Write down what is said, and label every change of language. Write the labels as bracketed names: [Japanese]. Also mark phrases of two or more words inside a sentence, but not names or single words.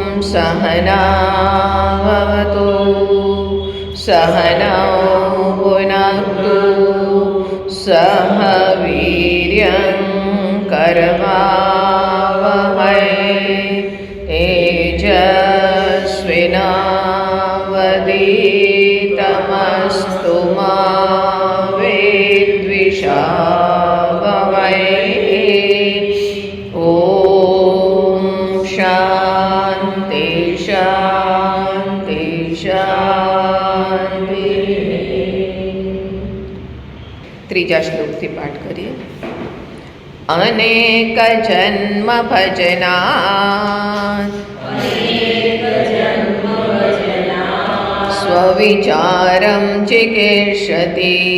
[Sanskrit] सहनावतु सहनौ भुनक्तु सह वीर्यं करवावहै तेजस्विनावधीतमस्तु मा विद्विषावहै। ॐ शान्ति शान्ति शान्ति। [Gujarati] ત્રીજા શ્લોકથી પાઠ કરીએ. [Sanskrit] અનેક જન્મ ભજનાत् સ્વવિચારં ચિકીર્ષતિ